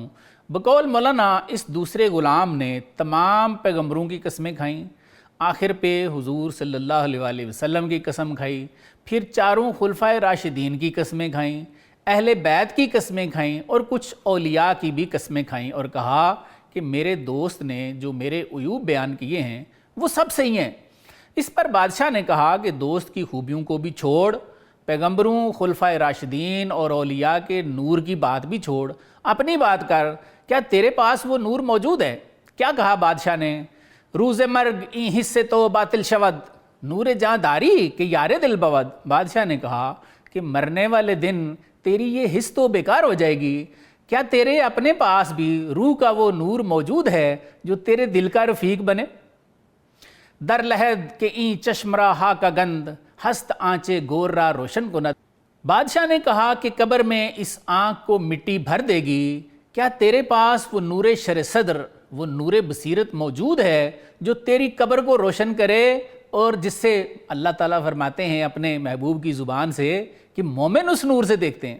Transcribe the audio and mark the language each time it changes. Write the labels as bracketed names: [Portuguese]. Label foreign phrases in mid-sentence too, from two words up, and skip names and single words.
[Urdu] بقول مولانا اس دوسرے غلام نے تمام پیغمبروں کی قسمیں کھائیں، آخر پہ حضور [Arabic] صلی اللہ علیہ وآلہ وسلم [Urdu] کی قسم کھائی، پھر 4 خلفائے راشدین کی قسمیں کھائیں، اہل بیت کی قسمیں کھائیں اور کچھ اولیاء کی بھی قسمیں کھائیں اور کہا کہ میرے دوست نے جو میرے عیوب بیان کیے ہیں وہ سب صحیح ہیں۔ اس پر بادشاہ نے کہا کہ دوست کی خوبیوں کو بھی چھوڑ، پیغمبروں، خلفائے راشدین اور اولیاء کے نور کی بات بھی چھوڑ، اپنی بات کر، کیا تیرے پاس وہ نور موجود ہے؟ کیا کہا بادشاہ نے؟ [Persian] روز مرگ این حصے تو باطل شود نور جاں داری کہ یار دل بود، [Urdu] بادشاہ نے کہا کہ مرنے والے دن تیری یہ حص تو بیکار ہو جائے گی، کیا تیرے اپنے پاس بھی روح کا وہ نور موجود ہے جو تیرے دل کا رفیق بنے؟ [Persian] در لحد کہ این چشم را ہا کا گند ہست آنچے گور را روشن کند، [Urdu] بادشاہ نے کہا کہ قبر میں اس آنکھ کو مٹی بھر دے گی، کیا تیرے پاس وہ نور شر صدر، وہ نور بصیرت موجود ہے جو تیری قبر کو روشن کرے، اور جس سے اللہ تعالیٰ فرماتے ہیں اپنے محبوب کی زبان سے کہ مومن اس نور سے دیکھتے ہیں.